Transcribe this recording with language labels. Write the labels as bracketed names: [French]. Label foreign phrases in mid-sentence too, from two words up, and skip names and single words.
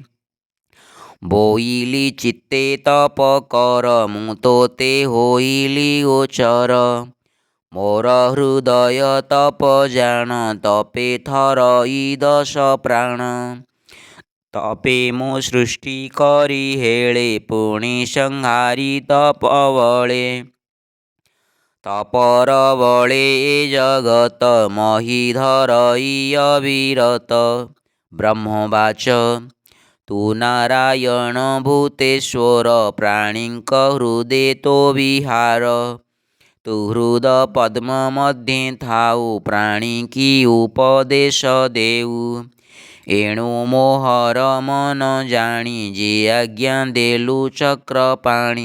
[Odia] ବୋଇଲି ଚିତ୍ତେ ତପ କର ମୁ ତୋତେ ହୋଇଲି ଗୋଚର ମୋର ହୃଦୟ ତପ ଜାଣ ତପେ ଥରଇ ଦଶ ପ୍ରାଣ ତପେ ମୁ ସୃଷ୍ଟି କରି ହେଳେ ପୁଣି ସଂହାରି ତପ ବଳେ ତପର ବଳେ ଏ ଜଗତ ମହୀ ଧରଇ ଅବିରତ ବ୍ରହ୍ମବାଚ ତୁ ନାରାୟଣ ଭୂତେଶ୍ୱର ପ୍ରାଣୀଙ୍କ ହୃଦେ ତୋ ବିହାର। ତୁ ହୃଦ ପଦ୍ମ ମଧ୍ୟେ ଥାଉ ପ୍ରାଣୀ କି ଉପଦେଶ ଦେଉ। ଏଣୁ ମୋହର ମନ ଜାଣି ଯେ ଆଜ୍ଞା ଦେଲୁ ଚକ୍ର ପାଣି।